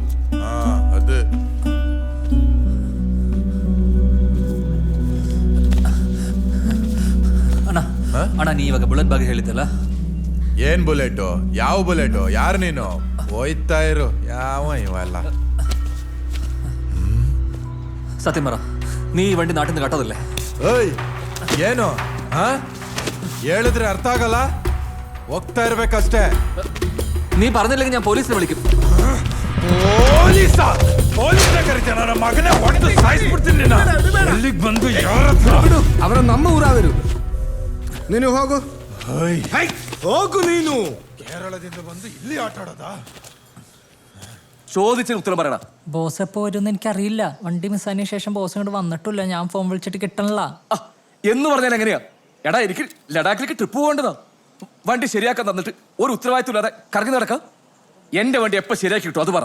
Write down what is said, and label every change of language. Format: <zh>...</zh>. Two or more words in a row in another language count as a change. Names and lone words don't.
<kn>ಅದು ಅಣ್ಣ ಅಣ್ಣ, ನೀ ಇವಾಗ ಬುಲೆಟ್ ಬಗ್ಗೆ ಹೇಳಿದ್ದಲ್ಲ, ಏನ್ ಬುಲೆಟು? ಯಾವ ಬುಲೆಟು? ಯಾರು ನೀನು? ಹೋಯ್ತಾ ಇರು. ಯಾವ ಇವೆಲ್ಲ</kn> <ml>സത്യം പറ, നീ ഈ വണ്ടി നാട്ടിൽ നിന്ന് കട്ടതല്ലേ?</ml> <kn>ಓಯ್, ಏನು ಹೇಳಿದ್ರೆ ಅರ್ಥ ಆಗಲ್ಲ. ಹೋಗ್ತಾ ಇರ್ಬೇಕಷ್ಟೇ.</kn> <ml>നീ പറഞ്ഞില്ലെങ്കിൽ ഞാൻ പോലീസിനെ വിളിക്കും.</ml> <kn>ನನ್ನ ಮಗನೇ ಹೊಡೆದು ಸಾಯಿಸ್ಬಿಡ್ತೀನಿ. ಎಲ್ಲಿಗೆ ಬಂದು ಅವರ ನಮ್ಮ ಊರ ಅವರು. ನೀನು ಹೋಗು. ಹೋಗು ನೀನು. കേരളದಿಂದ ಬಂದು ಇಲ್ಲಿ ಆಟ ಆಡೋದಾ?</kn> <ml>ചോദിച്ചതിന് ഉത്തരം പറയണം. ബോസ് എപ്പോ വരുമെന്ന് എനിക്കറിയില്ല. വണ്ടി മിസ്സായതിനു ശേഷം ബോസ് ഇങ്ങോട്ട് വന്നിട്ടില്ല. ഞാൻ ഫോൺ വിളിച്ചിട്ട് കിട്ടണില്ല. എന്ന് പറഞ്ഞാൽ എങ്ങനെയാ? എടാ, എനിക്ക് ലഡാക്കിലേക്ക് ട്രിപ്പ് പോകേണ്ടതാ. വണ്ടി ശരിയാക്കാൻ തന്നിട്ട് ഒരു ഉത്തരവാദിത്വം ഇല്ലാതെ കറങ്ങി നടക്കാം. എന്റെ വണ്ടി എപ്പോ ശരിയാക്കി കിട്ടും അത് പറ.</ml>